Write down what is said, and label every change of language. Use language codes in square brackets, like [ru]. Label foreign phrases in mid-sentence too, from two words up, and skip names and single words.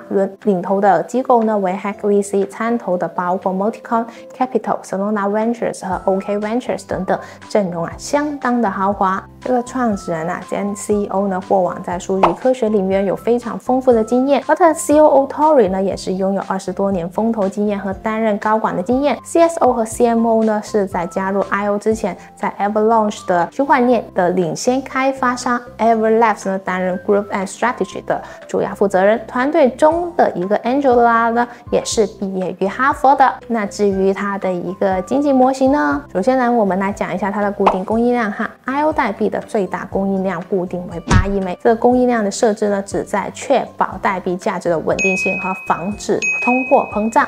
[zh] 領頭的機構呢為 Hack VC， 參投的包括 Multicon Capital、Solana Ventures 和 OK Ventures 等等，陣容啊相當的豪華。這個創始人啊兼 CEO 呢，過往在數據科學領域有非常豐富的經驗，而他的 COO Tori 呢，也是擁有20多年風投經驗和擔任高管的經驗。CSO 和 CMO 呢，是在加入 IO 之前，在 Avalanche 的區塊鏈的領先開發商 Everlabs 呢，擔任 [en] Group and Strategy [zh] 的主要負責人。團隊中的一個 Angela 呢，也是畢業於哈佛的。那至於它的一個經濟模型呢，首先呢，我們來講一下它的固定供應量哈。IO 代幣的最大供應量固定為8億枚，這個供應量的設置呢，旨在確保代幣價值的穩定性和防止通貨膨脹。